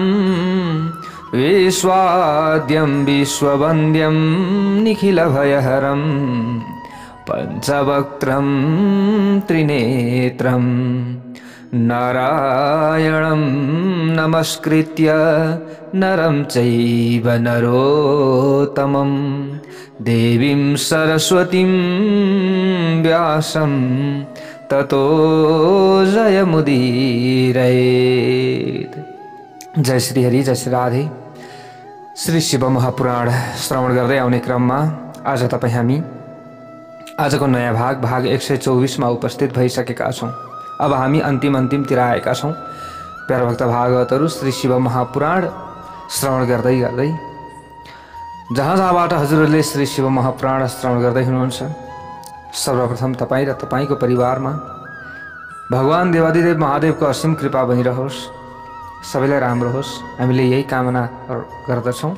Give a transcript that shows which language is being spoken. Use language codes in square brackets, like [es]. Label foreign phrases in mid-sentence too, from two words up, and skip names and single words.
[sa] विश्वाद्यं विश्ववन्द्यं निखिलभयहरं पञ्चवक्त्रं त्रिनेत्रं नारायणं नमस्कृत्य नरं चैव नरोत्तमं देवीं सरस्वतीं व्यासं ततो जयमुदीरयेत्। [ne] जय श्री हरि, जय श्री राधे। श्री शिव महापुराण श्रवण गर्दै आउने क्रममा आज तपाईँ हामी आजको नयाँ भाग 124 मा उपस्थित भइसकेका छौँ। अब हामी अन्तिमतिर आएका छौँ। प्यारा भक्त भागवतहरू श्री शिव महापुराण श्रवण गर्दै गर्दै जहाँबाट हजुरहरूले श्री शिव महापुराण श्रवण गर्दै हुनुहुन्छ, सर्वप्रथम तपाईँ र तपाईँको परिवारमा भगवान देवादिदेव महादेवको असीम कृपा बनिरहोस्, सबैलाई राम्रो होस्, हामीले यही कामना गर्दछौँ।